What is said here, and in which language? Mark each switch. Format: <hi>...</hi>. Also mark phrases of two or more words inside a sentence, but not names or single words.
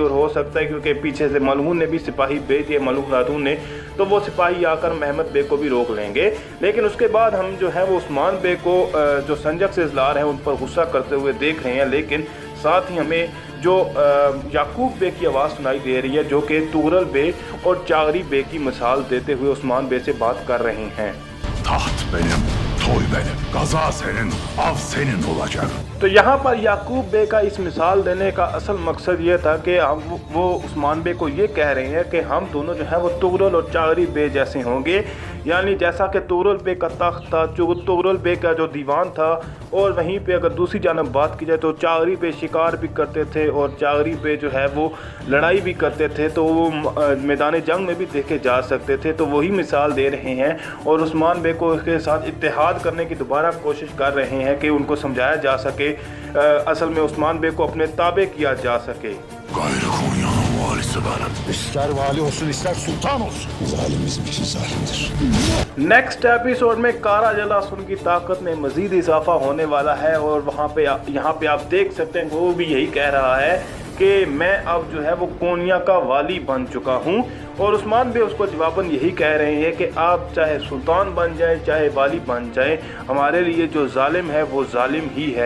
<ur>اور ہو سکتا ہے کیونکہ پیچھے سے ملحون نے بھی سپاہی بھیج دیے، ملحون خاتون نے، تو وہ سپاہی آ کر محمد بے کو بھی روک لیں گے. لیکن اس کے بعد ہم جو ہے وہ عثمان بے کو جو سنجک سے ازلار ہے ان پر غصہ کرتے ہوئے دیکھ رہے ہیں. لیکن ساتھ ہی ہمیں جو یعقوب بے کی آواز سنائی دے رہی ہے، جو کہ طغرل بے اور چغری بے کی مثال دیتے ہوئے عثمان بے سے بات کر رہے ہیں.</ur> <tr>Taht benim, toy benim, gaza senin, av senin olacak.</tr> <ur>تو یہاں پر یعقوب بے کا اس مثال دینے کا اصل مقصد یہ تھا کہ وہ عثمان بے کو یہ کہہ رہے ہیں کہ ہم دونوں جو ہے وہ طغرل اور چغری بے جیسے ہوں گے. یعنی جیسا کہ طغرل بے کا تخت تھا، طغرل بے کا جو دیوان تھا، اور وہیں پہ اگر دوسری جانب بات کی جائے تو چغری بے شکار بھی کرتے تھے اور چغری بے جو ہے وہ لڑائی بھی کرتے تھے، تو وہ میدان جنگ میں بھی دیکھے جا سکتے تھے. تو وہی مثال دے رہے ہیں اور عثمان بے کو اس کے ساتھ اتحاد کرنے کی دوبارہ کوشش کر رہے ہیں کہ ان کو سمجھایا جا سکے، اصل میں عثمان بے کو اپنے تابع کیا جا سکے.</ur> <tr>Gayrı Konya'nın valisi benim. İster vali olsun ister sultan olsun. Zalim bizim için zalimdir.</tr> <en>next episode</en> <ur>میں قرہ جلاسن کی طاقت میں مزید اضافہ ہونے والا ہے اور وہاں پہ یہاں پہ آپ دیکھ سکتے ہیں وہ بھی یہی کہہ رہا ہے کہ میں اب جو ہے وہ قونیہ کا والی بن چکا ہوں. اور عثمان بے اس کو جواباً یہی کہہ رہے ہیں کہ آپ چاہے سلطان بن جائے چاہے والی بن جائے، ہمارے لیے جو ظالم ہے وہ ظالم ہی ہے.</ur>